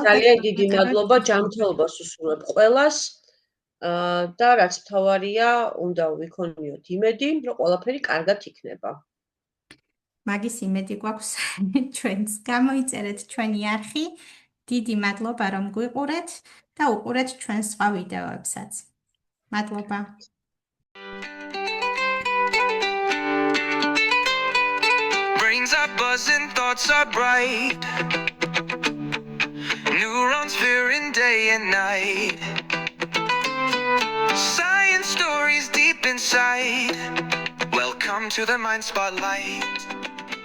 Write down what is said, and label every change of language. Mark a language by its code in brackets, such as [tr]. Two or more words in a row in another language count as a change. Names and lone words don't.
[ka] ძალიან დიდი მადლობა, ჯანმრთელობას უსურვებ ყველას. და რაც მთავარია, უნდა ვიქონიოთ იმედი, რომ ყველაფერი კარგად იქნება. მაგის იმედი გვაქვს ჩვენს. გამოიწერეთ ჩვენი არხი. დიდი მადლობა რომ გვიყურეთ და უყურეთ ჩვენს სხვა ვიდეოებსაც. მადლობა. [en] Brains are buzzing, thoughts are bright. Neurons firing day and night. Science stories deep inside. Welcome to the Mind Spotlight.